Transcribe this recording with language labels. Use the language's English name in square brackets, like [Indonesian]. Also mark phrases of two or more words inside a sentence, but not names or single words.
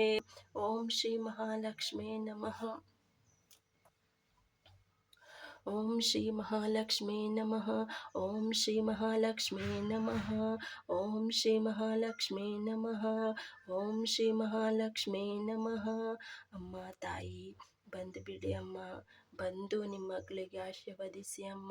[Sanskrit] ओम श्री महालक्ष्मी नमः। ओम श्री महालक्ष्मी नमः। ओम श्री महालक्ष्मी नमः। ओम श्री महालक्ष्मी नमः। ओम श्री महालक्ष्मी नमः. [Kannada] ಅಮ್ಮ ತಾಯಿ ಬಂದು ಬಿಡಿ ಅಮ್ಮ. ಬಂದು ನಿಮ್ಮ ಮಕ್ಕಳಿಗೆ ಆಶೀರ್ವದಿಸಿ ಅಮ್ಮ.